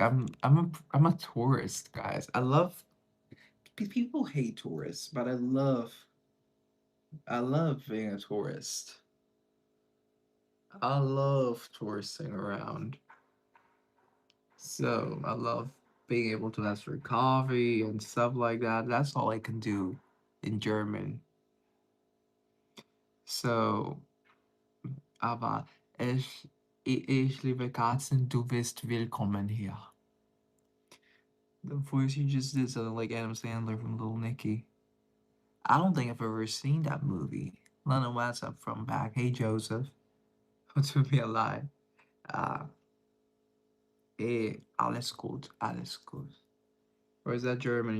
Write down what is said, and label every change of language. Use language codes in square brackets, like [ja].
[en] I'm a tourist, guys. I love people hate tourists, but I love being a tourist. I love touristing around. So I love being able to ask for coffee and stuff like that. That's all I can do in German. [de] So, aber ich liebe Katzen, du bist willkommen hier. [en] The voice you just did sounded like Adam Sandler from Little Nicky. I don't think I've ever seen that movie. Lena, what's up from back? Hey, Joseph. To be alive. Uh, [de] alles gut, alles gut. [en] Or is that German?